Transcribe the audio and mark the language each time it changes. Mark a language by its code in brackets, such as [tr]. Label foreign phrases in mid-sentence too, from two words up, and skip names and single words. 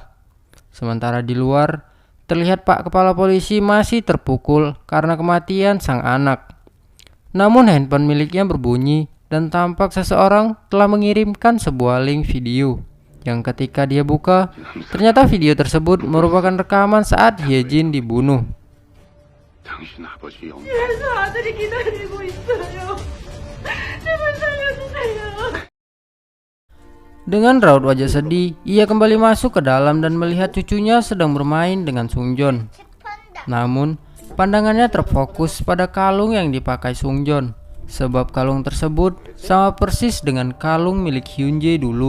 [id] Sementara di luar, terlihat Pak Kepala Polisi masih terpukul karena kematian sang anak. Namun handphone miliknya berbunyi dan tampak seseorang telah mengirimkan sebuah link video. Yang ketika dia buka, ternyata video tersebut merupakan rekaman saat Hye-jin dibunuh. [ko] 당신 아버지 영 그래서 아들이 기다리고 있어요. 제발 살려주세요. [id] Dengan raut wajah sedih, ia kembali masuk ke dalam dan melihat cucunya sedang bermain dengan Sung-jon. Namun, pandangannya terfokus pada kalung yang dipakai Sung-jon, sebab kalung tersebut sama persis dengan kalung milik Hyun-jae dulu.